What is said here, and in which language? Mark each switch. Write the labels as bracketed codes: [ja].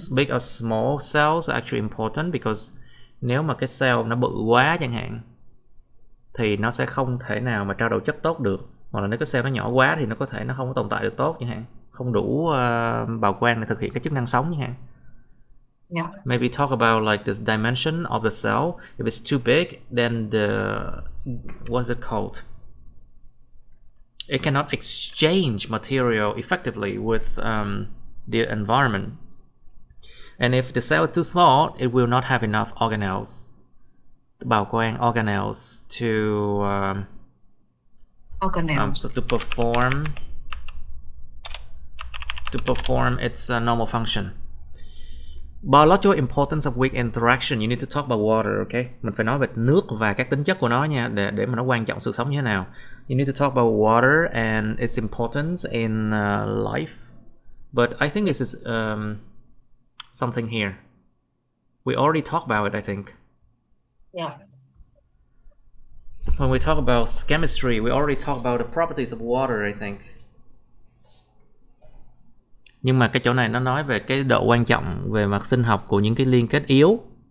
[en] Big or small cells are actually important because [vi] nếu mà cái cell nó bự quá chẳng hạn thì nó sẽ không thể nào mà trao đổi chất tốt được, hoặc là nếu cái cell nó nhỏ quá thì nó có thể nó không có tồn tại được tốt chẳng hạn, không đủ bào quang để thực hiện cái chức năng sống chẳng hạn. [en] Yeah. Maybe talk about like this dimension of the cell. If it's too big, then what's it called? It cannot exchange material effectively with the environment. And if the cell is too small, it will not have enough organelles. [vi] Bào quang [en] organelles to perform its normal function. Biological importance of weak interaction. You need to talk about water, okay? [vi] Mình phải nói về nước và các tính chất của nó nha, để mà nó quan trọng sự sống như thế nào. [en] You need to talk about water and its importance in life. But I think this is something here. We already talked about it, I think. Yeah. When we talk about chemistry, we already talked about the properties of water, I think. [vi] Nhưng mà cái chỗ này nó nói về cái độ quan trọng về mặt sinh học của những cái liên kết yếu.